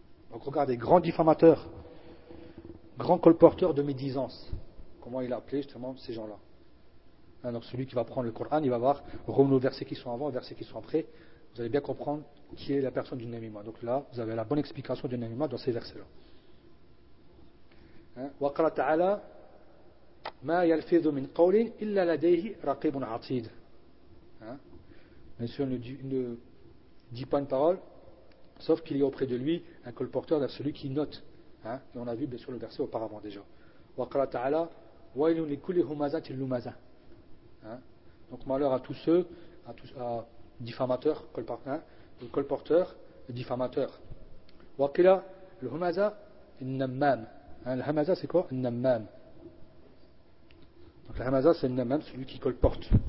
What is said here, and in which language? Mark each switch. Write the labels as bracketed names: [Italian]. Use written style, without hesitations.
[French] Donc regardez, grand diffamateur, grand colporteur de médisance. Comment il a appelé justement ces gens-là, hein? Donc celui qui va prendre le Coran, il va voir, revenez aux versets qui sont avant, aux versets qui sont après, vous allez bien comprendre qui est la personne du namima. Donc là, vous avez la bonne explication du namima dans ces versets-là. [Arabic] وقال تعالى ما يلفظ من قول إلا لديه رقيب عتيد. [French] Monsieur ne dit pas une parole sauf qu'il y a auprès de lui un colporteur, celui qui note, hein? Et on a vu bien sûr le verset auparavant déjà. [Arabic] وقال تعالى ويل لكل همزة لمزة. [French] Donc malheur à tous ceux, à tous diffamateurs, colporteurs, diffamateurs. [Arabic] وقال الهمزة النمام. [French] Le Hamaza c'est quoi? Nammam. Donc le Hamaza c'est le Nammam, celui qui colporte.